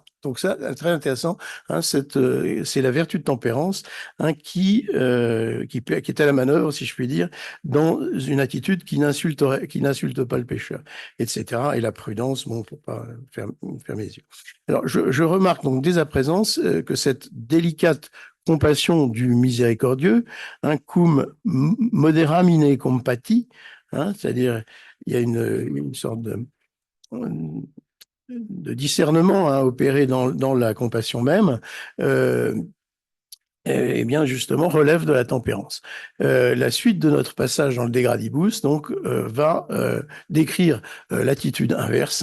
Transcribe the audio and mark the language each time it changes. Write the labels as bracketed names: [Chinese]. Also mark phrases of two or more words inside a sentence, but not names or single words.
[French] Donc ça, très intéressant, hein, c'est la vertu de tempérance hein, qui est à la manœuvre, si je puis dire, dans une attitude qui n'insulte pas le pécheur, etc. Et la prudence, bon, pour pas fermer les yeux. Alors, je remarque donc dès à présent que cette délicate compassion du miséricordieux, hein, [Latin] cum moderamine compati, [French] hein, c'est-à-dire il y a une sorte de discernement à opérer dans la compassion même, eh bien justement relève de la tempérance. La suite de notre passage dans le De Gradibus donc va décrire l'attitude inverse.